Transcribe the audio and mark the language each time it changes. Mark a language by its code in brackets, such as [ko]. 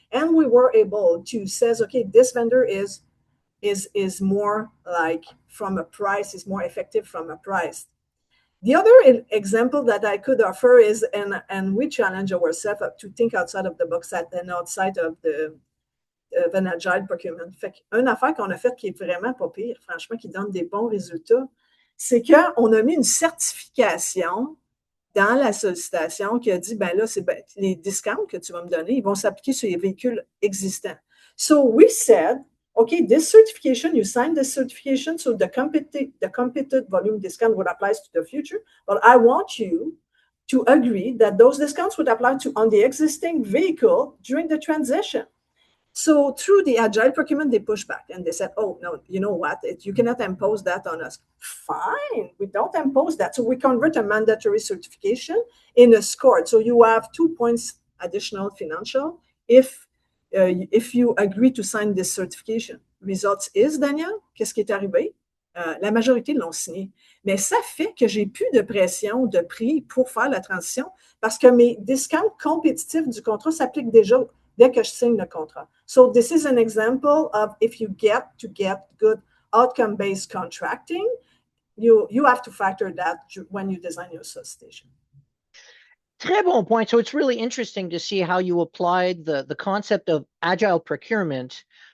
[en] And we were able to say, okay, this vendor is more like from a price, is more effective from a price. The other example that I could offer is, and we challenge ourselves to think outside of the box and outside of an agile procurement. [fr] Fait qu'une affaire qu'on a faite qui est vraiment pas pire, franchement, qui donne des bons résultats, c'est qu'on a mis une certification dans la sollicitation qui a dit, ben là, les discounts que tu vas me donner, ils vont s'appliquer sur les véhicules existants. [en] So we said, okay, this certification, you sign this certification, so the competed volume discount would apply to the future, but I want you to agree that those discounts would apply on the existing vehicle during the transition. So through the agile procurement, they pushed back and they said, oh, no, you know what? You cannot impose that on us. Fine, we don't impose that. So we convert a mandatory certification in a score. So you have 2 points additional financial if you agree to sign this certification. Results is, [fr] Daniel, qu'est-ce qui est arrivé? La majorité l'ont signé. Mais ça fait que j'ai plus de pression de prix pour faire la transition parce que mes discounts compétitifs du contrat s'appliquent déjà dès que je signe le contrat. [en] So this is an example of if you get good outcome-based contracting, you have to factor that when you design your solicitation. [fr] Très bon point. [en] So it's really interesting to see how you applied the concept of agile procurement